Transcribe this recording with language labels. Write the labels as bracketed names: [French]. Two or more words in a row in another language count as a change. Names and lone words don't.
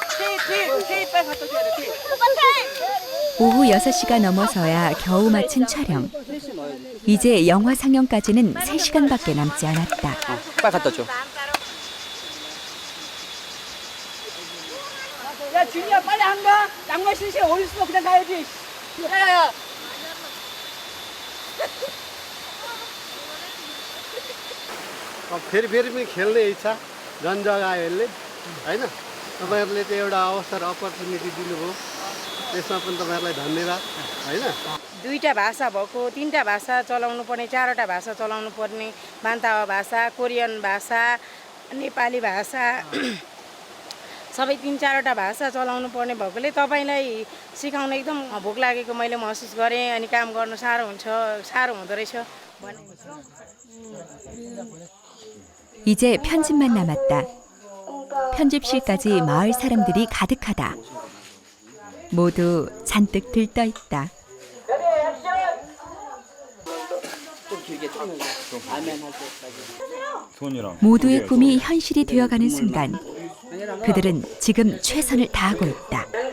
[Korean] 오후 6시가 넘어서야 겨우 마친 촬영. 이제 영화 상영까지는 3시간밖에 남지 않았다. 빨리 갖다 줘. 야 준이야 빨리 안 가? 양말 신시에 어디 있어? 그냥 가야지. 야야야. [Nepali] फेरि फेरि पनि खेल्ने इच्छा झन् जगाहरूले होइन तपाईँहरूले चाहिँ एउटा अवसर अपर्च्युनिटी दिनुभयो त्यसमा पनि तपाईँहरूलाई धन्यवाद होइन दुईटा भाषा भएको, तीनटा भाषा चलाउनु पर्ने, चारवटा भाषा चलाउनु पर्ने, बान्तावा भाषा, कोरियन भाषा, नेपाली भाषा सबै 3-4वटा भाषा चलाउनु पर्ने भएकोले तपाईँलाई सिकाउन एकदम भोक लागेको मैले महसुस गरेँ अनि काम गर्न साह्रो हुँदो रहेछ भने [Korean] 이제 편집만 남았다. 편집실까지 마을 사람들이 가득하다. 모두 잔뜩 들떠 있다. 모두의 꿈이 현실이 되어가는 순간 그들은 지금 최선을 다하고 있다.